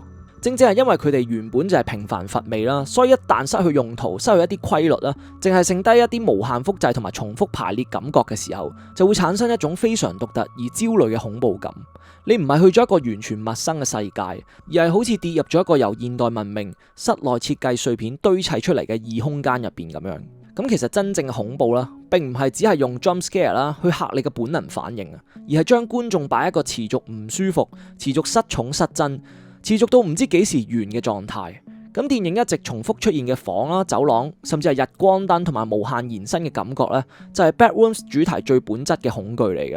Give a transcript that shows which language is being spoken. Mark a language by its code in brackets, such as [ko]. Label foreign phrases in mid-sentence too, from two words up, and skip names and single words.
[yue] 正係因為佢哋原本就係平凡乏味啦，所以一旦失去用途、失去一啲規律啦，淨係剩低一啲無限複製同埋重複排列感覺嘅時候，就會產生一種非常獨特而焦慮嘅恐怖感。你唔係去咗一個完全陌生嘅世界，而係好似跌入咗一個由現代文明室內設計碎片堆砌出嚟嘅異空間入邊咁樣。咁其實真正嘅恐怖啦，並唔係只係用 [en] jump scare [yue] 啦去嚇你嘅本能反應啊，而係將觀眾擺喺一個持續唔舒服、持續失寵失真、持續到唔知幾時完嘅狀態。咁電影一直重複出現嘅房啦、走廊，甚至係日光燈同埋無限延伸嘅感覺咧，就係 Bad Rooms 主題最本質嘅恐懼嚟嘅。